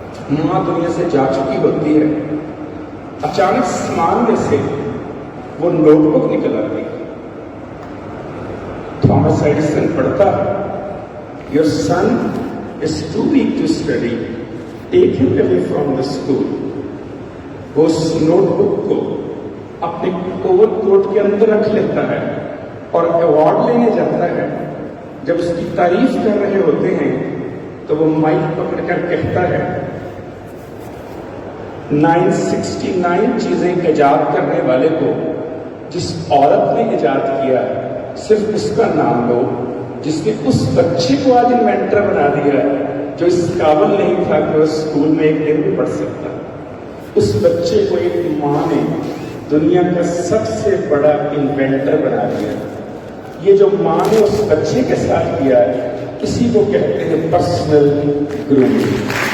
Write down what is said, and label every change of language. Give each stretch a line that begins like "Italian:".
Urdu: ماں دنیا سے جا چکی ہوتی ہے، اچانک سامان میں سے وہ نوٹ بک نکل آتی ہے۔ تھامس ایڈیسن پڑھتا ہے،
English: Your son is too weak to study. Take him away from the school.
Urdu: وہ اس نوٹ بک کو اپنے اوور کوٹ کے اندر رکھ لیتا ہے اور ایوارڈ لینے جاتا ہے۔ جب اس کی تعریف کر رہے ہوتے ہیں تو وہ مائک پکڑ کر کہتا ہے، 969 چیزیں ایجاد کرنے والے کو جس عورت نے ایجاد کیا صرف اس کا نام لو جس نے اس بچے کو آج انوینٹر بنا دیا جو اس قابل نہیں تھا کہ وہ اسکول میں ایک دن بھی پڑھ سکتا۔ اس بچے کو ایک ماں نے دنیا کا سب سے بڑا انوینٹر بنا دیا۔ یہ جو ماں نے اس بچے کے ساتھ کیا ہے، اسی کو کہتے ہیں پرسنل گرومنگ۔